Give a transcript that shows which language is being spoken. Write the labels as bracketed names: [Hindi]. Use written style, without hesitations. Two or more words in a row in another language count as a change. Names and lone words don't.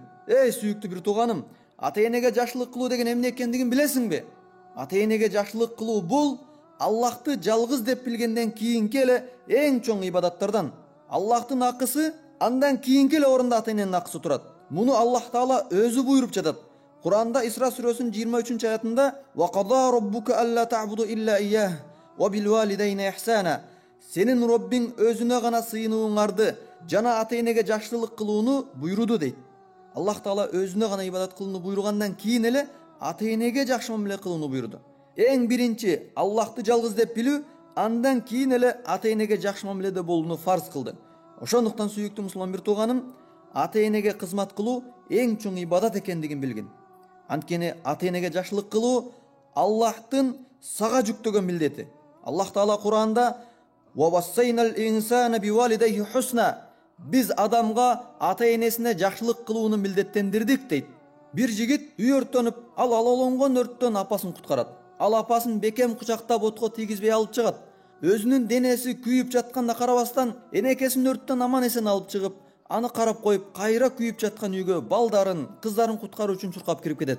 [Kyrgyz] Эй сүйүктүү бир тууганым, ата-энеге жакшылык кылуу деген эмне экендигин билесиңби? Ата-энеге жакшылык кылуу бул Аллахты жалгыз деп билгенден кийинки эле эң чоң ибадаттардан. Аллахтын акысы андан кийинки эле орунда ата-эненин акысы турат. Муну Аллах Таала өзү буйруп жатат. Кур'анда Исра сүрөсүнүн 23-аятында: [Arabic] "وقضى ربك ألا تعبدوا إلا إياه وبالوالدين إحسانا." [Kyrgyz] Сенин Роббиң өзүнө гана сыйынууңарды жана ата-энеге жакшылык кылууну буйруду дейт. Аллах Таала өзүнө гана ибадат кылууну буйругандан кийин эле ата-энеге жакшы мамиле кылууну буйруду. Эң биринчи Аллахты жалгыз деп билүү, андан кийин эле ата-энеге жакшы мамиледе болууну фарз кылды. Ошондуктан сүйүктүү мусулман бир тууганым, ата-энеге кызмат кылуу эң чоң ибадат экендигин билгин. Анткени ата-энеге жакшылык кылуу Аллахтын сага жүктөгөн милдети. Аллах Таала Кур'анда: [Arabic] "ووصينا الإنسان بوالديه حسنا." [Kyrgyz] Биз адамга ата-энесине жакшылык кылууну милдеттендирдик дейт. Бир жигит үй өрттөнүп, ал алалонгон өрттөн апасын куткарат. Ал апасын бекем кучактап отко тийгизбей алып чыгат. Өзүнүн денеси күйүп жатканда карабастан, энекесин өрттөн аман эсен алып чыгып, аны карап коюп, кайра күйүп жаткан үйгө балдарын, кыздарын куткаруу үчүн чуркап кирип кетет.